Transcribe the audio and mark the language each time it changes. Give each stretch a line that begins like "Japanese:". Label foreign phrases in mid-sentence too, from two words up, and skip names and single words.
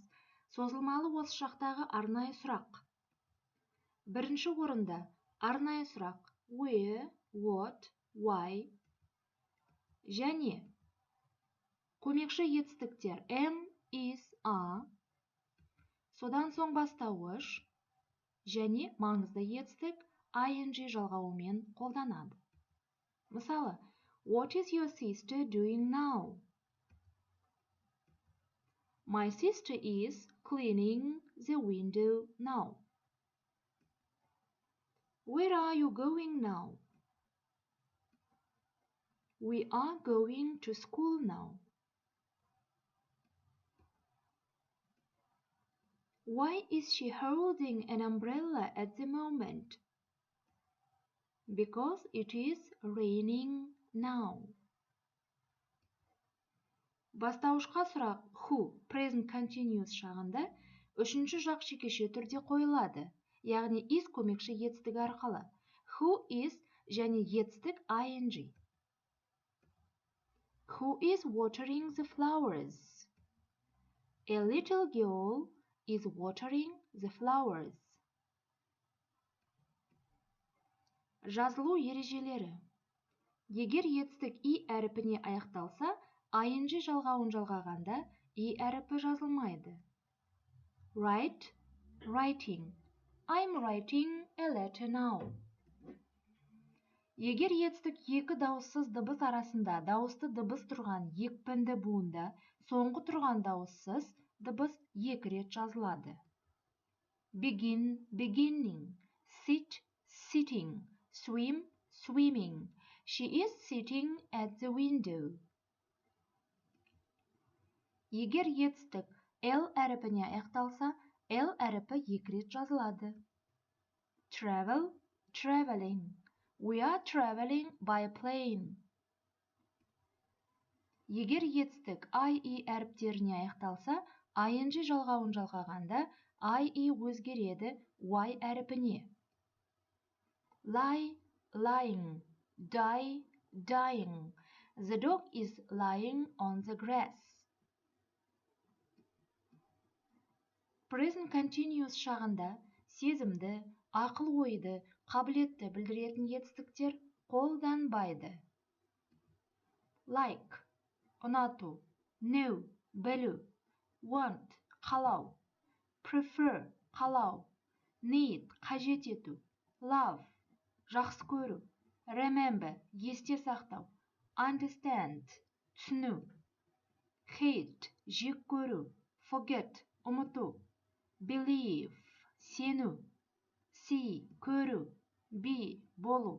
Kazakh: Созылмалы осы шақтағы арнайы сұрақ. Бірінші орында арнайы сұрақ
English: where, what, why
Kazakh: және көмекші етістіктер
English: am, is, are,
Kazakh: содан соң бастауыш және маңызды етістік ing жалғауымен қолданады. Мысалы,
English: what is your sister doing now? My sister is cleaning the window now. Where are you going now? We are going to school now. Why is she holding an umbrella at the moment? Because it is raining now.
Kazakh: Бастауышқа сұрақ who
English: present continuous
Kazakh: шағында үшінші жақ жекеше түрде қойылады, яғни is көмекші етістігі арқылы.
English: Who is
Kazakh: және етістік ing.
English: Who is watering the flowers? A little girl is watering the flowers.
Kazakh: Жазылу ережелері. Егер етістік и әріпіне аяқталса, ing жалғауын жалғағанда и әріпі жазылмайды.
English: Write, writing. I'm writing a letter now.
Kazakh: Егер етістік екі дауыссыз дыбыс арасында дауысты дыбыс тұрған екпінді буында, соңғы тұрған дауыссыз дыбыс екі рет жазылады.
English: Begin, beginning. Sit, sitting. Swim, swimming. She is sitting at the window.
Kazakh: Егер етістік L әріпіне аяқталса, L әріпі екі рет жазылады.
English: Travel, traveling. We are traveling by plane.
Kazakh: Егер етістік IE әріптеріне аяқталса, ing жалғауын жалғағанда, IE өзгереді Y әріпіне.
English: Lie, lying. Die, dying. The dog is lying on the grass. Present continuous
Kazakh: шағында сезімді, ақыл-ойды, қабілетті білдіретін етістіктер қолданбайды. Like, ұнату, know, білу, want, қалау, prefer, қалау, need, қажет ету, love, жақсы көру, remember, есте сақтау, understand, түсіну, hate, жек көру, forget, ұмыту, believe, сену, see, көру, be, болу.